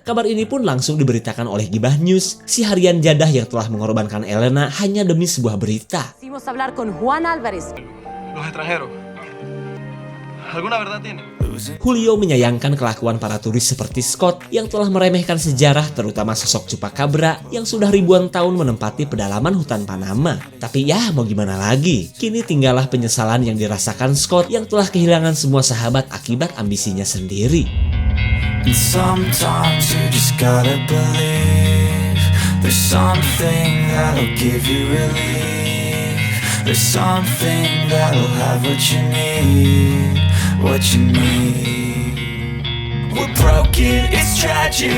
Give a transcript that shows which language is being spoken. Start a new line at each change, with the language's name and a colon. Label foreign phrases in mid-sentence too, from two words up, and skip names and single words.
Indonesian: Kabar ini pun langsung diberitakan oleh Gibah News, si harian jadah yang telah mengorbankan Elena hanya demi sebuah berita.
Spanish: Quisimos hablar con Juan Álvarez. Los extranjeros. ¿Alguna verdad tiene?
Indonesian: Julio menyayangkan kelakuan para turis seperti Scott yang telah meremehkan sejarah, terutama sosok Chupacabra yang sudah ribuan tahun menempati pedalaman hutan Panama. Tapi ya mau gimana lagi, kini tinggallah penyesalan yang dirasakan Scott yang telah kehilangan semua sahabat akibat ambisinya sendiri.
English: And sometimes you just gotta believe there's something that'll give you relief. There's something that'll have what you need. What you need. We're broken, it's tragic.